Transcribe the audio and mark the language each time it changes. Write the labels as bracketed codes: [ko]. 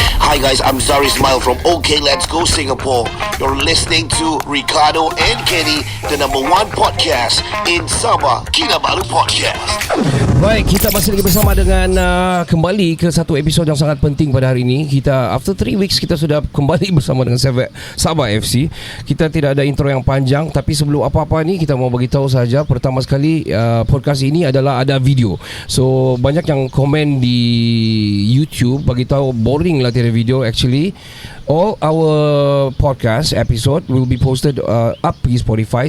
[en] Hi guys, I'm Zari Ismail from OK Let's Go Singapore. You're listening to Ricardo and Kenny, the number one podcast in Sabah, Kinabalu Podcast. [ms] Baik, kita masih lagi bersama dengan kembali ke satu episod yang sangat penting pada hari ini. Kita [en] after 3 weeks [ms] kita sudah kembali bersama dengan Sabah FC. Kita tidak ada intro yang panjang, tapi sebelum apa-apa ni kita mau bagi tahu saja. Pertama sekali podcast ini adalah ada video. So banyak yang komen di YouTube bagi tahu boring lah tiada video. [en] Actually all our podcast episode will be posted up di Spotify.